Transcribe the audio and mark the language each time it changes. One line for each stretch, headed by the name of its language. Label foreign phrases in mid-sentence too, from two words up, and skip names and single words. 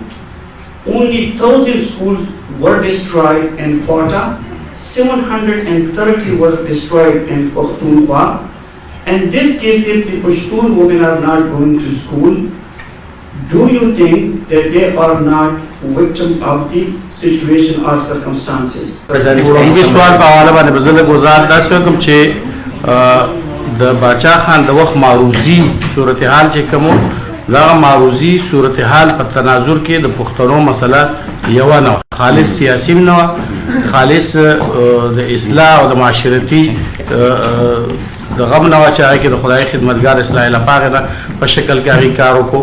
English: Only 1,000 schools were destroyed in Fata, 730 were destroyed in Pakhtunkhwa. And this case, if the Pashtun women are not going to school, do you think that they are not victim of the situation or circumstances?
Pashto: سوال په حواله باندې به زه لږ وضاحت داسې وکړم چې د باچا خان د وخت معروضي صورتحال چې کوم و دغه معروضي صورتحال په تناظر کې د پښتنو مسله یوه نه وه، خالص سیاسي نه وه، خالص د اصلاح او د معاشرتي د غم نه وه چې هغې کې د خدای خدمتګار اصلاح لپاره نه په شکل کې هغې کار وکړو.